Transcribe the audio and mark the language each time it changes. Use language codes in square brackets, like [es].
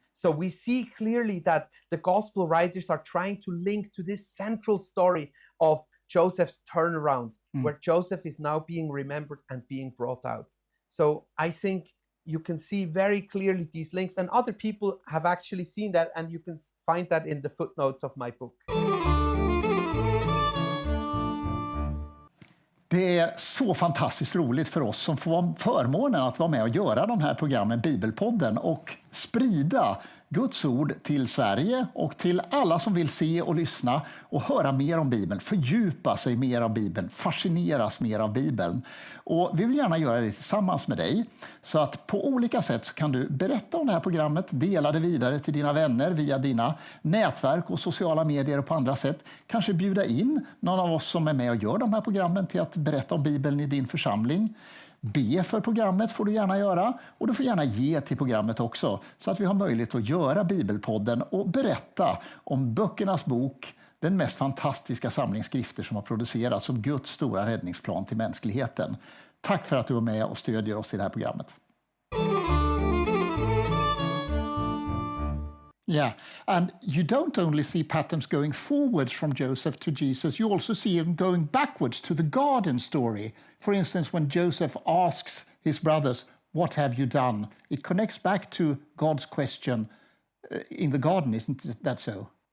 [en] So we see clearly that the gospel writers are trying to link to this central story of Joseph's turnaround, where Joseph is now being remembered and being brought out. So I think you can see very clearly these links, and other people have actually seen that, and you can find that in the footnotes of my book. [sv] Det är så fantastiskt roligt för oss som får förmånen att vara med och göra de här programmen Bibelpodden och sprida Guds ord till Sverige och till alla som vill se och lyssna och höra mer om Bibeln, fördjupa sig mer av Bibeln, fascineras mer av Bibeln. Och vi vill gärna göra det tillsammans med dig. Så att på olika sätt så kan du berätta om det här programmet, dela det vidare till dina vänner via dina nätverk och sociala medier och på andra sätt. Kanske bjuda in någon av oss som är med och gör de här programmen till att berätta om Bibeln i din församling. Be för programmet får du gärna göra, och du får gärna ge till programmet också så att vi har möjlighet att göra Bibelpodden och berätta om böckernas bok, den mest fantastiska samling skrifter som har producerats som Guds stora räddningsplan till mänskligheten. Tack för att du var med och stödjer oss i det här programmet. [en] Yeah, and you don't only see patterns going forwards from Joseph to Jesus, you also see him going backwards to the garden story. For instance, when Joseph asks his brothers, "What have you done?" It connects back to God's question in the garden, isn't that so?